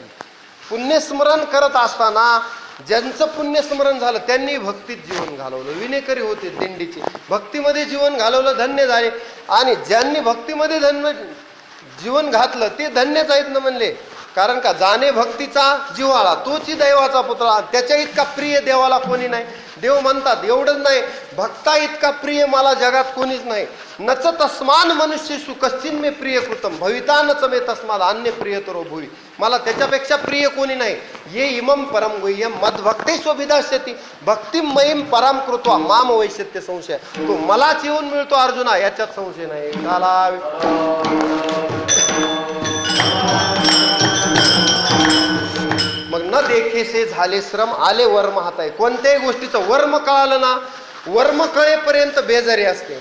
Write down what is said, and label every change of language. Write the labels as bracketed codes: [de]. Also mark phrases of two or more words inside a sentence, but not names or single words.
[mr] पुण्यस्मरण करत असताना ज्यांचं पुण्यस्मरण झालं त्यांनी भक्तीत जीवन घालवलं, विनेकरी होते दिंडीचे, भक्तीमध्ये जीवन घालवलं, धन्य झाले. आणि ज्यांनी भक्तीमध्ये जीवन घातलं ते धन्यच आहेत ना म्हणले. कारण का जाणे भक्तीचा जिव्हाळा तोची दैवाचा पुतळा, त्याच्या इतका प्रिय देवाला कोणी नाही. देव म्हणतात एवढंच नाही, भक्ता इतका प्रिय मला जगात कोणीच नाही. [sa] नच तस्मान मनुष्येषु कश्चिन मे प्रिय कृतम भविता नच मे तस्माद अन्य प्रियतरो भुवी. [mr] मला त्याच्यापेक्षा प्रिय कोणी नाही. [sa] ये इमम परम गुह्यम मद्भक्तेष्वभिदास्यति भक्तिमयीम पराम कृत्वा माम वैश्यत्य संशय. [mr] तो मलाच येऊन मिळतो अर्जुना, याच्यात संशय नाही. मग न देखेसे झाले श्रम, आले वर्म हाताय. कोणत्याही गोष्टीचं वर्म कळालं ना, वर्म कळेपर्यंत बेजारी असते.